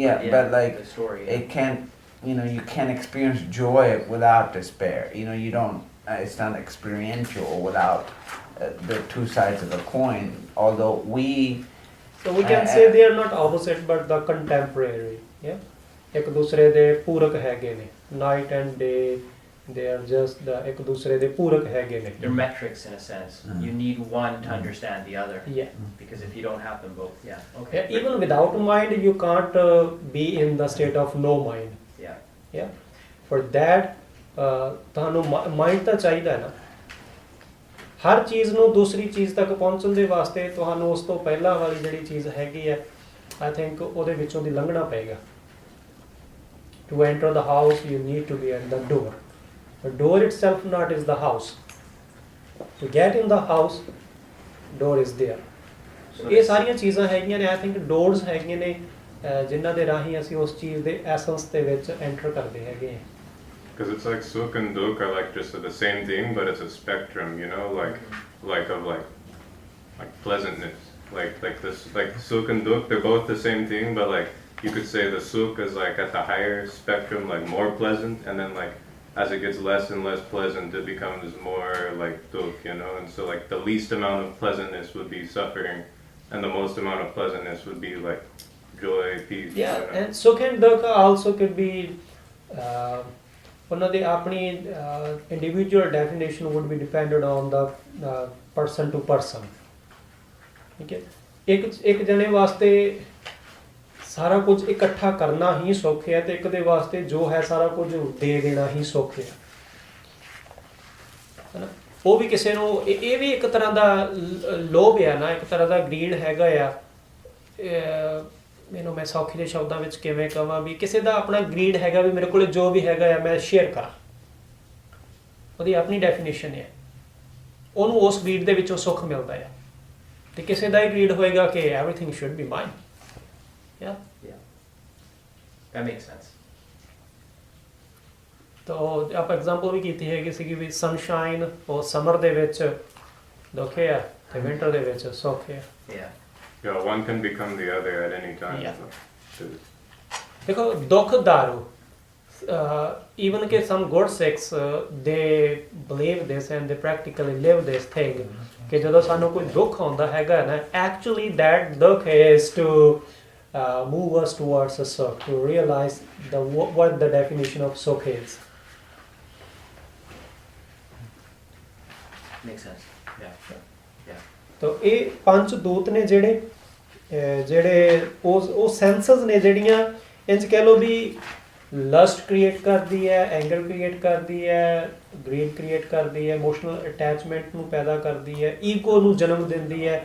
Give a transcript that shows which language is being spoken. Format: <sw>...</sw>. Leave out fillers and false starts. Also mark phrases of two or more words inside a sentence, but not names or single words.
<en>yeah, but like the story it can't, you know, you can't experience joy without despair. You know, you don't. It's not experiential without the two sides of the coin. Although we, So we can say they are not opposite but the contemporary. Yeah,</en> <pa>ਇੱਕ ਦੂਸਰੇ ਦੇ ਪੂਰਕ ਹੈਗੇ ਨੇ,</pa> <en>night and day. They are just the</en> <pa>ਇੱਕ ਦੂਸਰੇ ਦੇ ਪੂਰਕ ਹੈਗੇ ਨੇ।</pa> <en>they're metrics in a sense. You need one to understand the other. Yeah. Because if you don't have them both, yeah. Okay. Yeah, even without mind you can't be in the state of no mind. Yeah. Yeah, for that</en> <pa>ਤੁਹਾਨੂੰ ਮਾਈਂਡ ਤਾਂ ਚਾਹੀਦਾ ਹੈ ਨਾ। ਹਰ ਚੀਜ਼ ਨੂੰ ਦੂਸਰੀ ਚੀਜ਼ ਤੱਕ ਪਹੁੰਚਣ ਦੇ ਵਾਸਤੇ ਤੁਹਾਨੂੰ ਉਸ ਤੋਂ ਪਹਿਲਾਂ ਵਾਲੀ ਜਿਹੜੀ ਚੀਜ਼ ਹੈਗੀ ਹੈ</pa> <en>I think</en> <pa>ਉਹਦੇ ਵਿੱਚੋਂ ਦੀ ਲੰਘਣਾ ਪਏਗਾ।</pa> <en>To enter the house you need to be at the door. The door itself not is the house. To get in the house, door is there. So</en> <pa>ਇਹ ਸਾਰੀਆਂ ਚੀਜ਼ਾਂ ਹੈਗੀਆਂ ਨੇ</pa> <en>I think</en> <pa>ਡੋਰਸ ਹੈਗੀਆਂ ਨੇ ਜਿਨ੍ਹਾਂ ਦੇ ਰਾਹੀਂ ਅਸੀਂ ਉਸ ਚੀਜ਼ ਦੇ ਐਸੈਂਸ ਦੇ ਵਿੱਚ ਐਂਟਰ ਕਰਦੇ ਹੈਗੇ ਹਾਂ।</pa> <en>Because it's like sukh and dukh are like just the same thing, but it's a spectrum, you know, like pleasantness, like this, like sukh and dukh, they're both the same thing, but like you could say the sukh is like at the higher spectrum, like more pleasant, and then like as it gets less and less pleasant, it becomes more like dukh, you know, and so like the least amount of pleasantness would be suffering, and the most amount of pleasantness would be like joy, peace. Yeah, you know? and sukh and dukh also could be</en> <pa>ਉਹਨਾਂ ਦੀ ਆਪਣੀ</pa> <en>individual definition would be dependent on the person to person.</en> <pa>ਠੀਕ ਹੈ, ਇੱਕ ਜਣੇ ਵਾਸਤੇ ਸਾਰਾ ਕੁਝ ਇਕੱਠਾ ਕਰਨਾ ਹੀ ਸੌਖ ਹੈ ਤੇ ਇੱਕ ਦੇ ਵਾਸਤੇ ਜੋ ਹੈ ਸਾਰਾ ਕੁਝ ਦੇ ਦੇਣਾ ਹੀ ਸੌਖ ਹੈ ਨਾ। ਉਹ ਵੀ ਕਿਸੇ ਨੂੰ ਇਹ ਵੀ ਇੱਕ ਤਰ੍ਹਾਂ ਦਾ ਲੋਭ ਹੈ ਨਾ, ਇੱਕ ਤਰ੍ਹਾਂ ਦਾ ਗਰੀਡ ਹੈਗਾ ਆ। ਮੈਨੂੰ ਮੈਂ ਸੌਖੀ ਦੇ ਸ਼ਬਦਾਂ ਵਿੱਚ ਕਿਵੇਂ ਕਹਾਂ ਵੀ ਕਿਸੇ ਦਾ ਆਪਣਾ ਗਰੀਡ ਹੈਗਾ ਵੀ ਮੇਰੇ ਕੋਲ ਜੋ ਵੀ ਹੈਗਾ ਆ ਮੈਂ ਸ਼ੇਅਰ ਕਰਾਂ, ਉਹਦੀ ਆਪਣੀ ਡੈਫੀਨੇਸ਼ਨ ਹੈ, ਉਹਨੂੰ ਉਸ ਗਰੀਡ ਦੇ ਵਿੱਚੋਂ ਸੁੱਖ ਮਿਲਦਾ ਆ। ਤੇ ਕਿਸੇ ਦਾ ਇਹ ਗਰੀਡ ਹੋਏਗਾ ਕਿ</pa> <en>everything should be mine. Yeah. That makes sense.</en> <pa>ਤੋ ਆਪਾਂ ਐਗਜ਼ਾਮਪਲ ਵੀ ਕੀਤੀ ਹੈਗੀ ਸੀ ਵੀ ਸਨਸ਼ਾਈਨ ਉਹ ਸਮਰ ਦੇ ਵਿੱਚ ਦੁੱਖ ਹੈ ਤੇ ਵਿੰਟਰ ਦੇ ਵਿੱਚ ਸੁੱਖ ਹੈ।</pa> <en>Yeah. Yeah, one can become the other at any time. Yeah. So,</en> <pa>ਦੇਖੋ ਦੁੱਖ ਦਾਰੂ</pa> <en>even ਕਿ some good Sikhs they believe this and they practically live this thing</en> <pa>ਕਿ ਜਦੋਂ ਸਾਨੂੰ ਕੋਈ ਦੁੱਖ ਆਉਂਦਾ ਹੈਗਾ ਨਾ</pa> <en>actually that ਦੁੱਖ is to move us towards a sukh, to realize what the definition of sukh is. Makes sense. Yeah. Yeah.</en> <pa>ਤੋ ਇਹ ਪੰਜ ਦੂਤ ਨੇ ਜਿਹੜੇ ਉਹ ਸੈਂਸਸ ਨੇ ਜਿਹੜੀਆਂ ਇੰਜ ਕਹਿ ਲਓ ਵੀ</pa> <en>lust create</en> <pa>ਕਰਦੀ ਹੈ,</pa> <en>anger create</en> <pa>ਕਰਦੀ ਹੈ,</pa> <en>greed create</en> <pa>ਕਰਦੀ ਹੈ,</pa> <en>emotional attachment</en> <pa>ਨੂੰ ਪੈਦਾ ਕਰਦੀ ਹੈ, ਈਗੋ ਨੂੰ ਜਨਮ ਦਿੰਦੀ ਹੈ।</pa>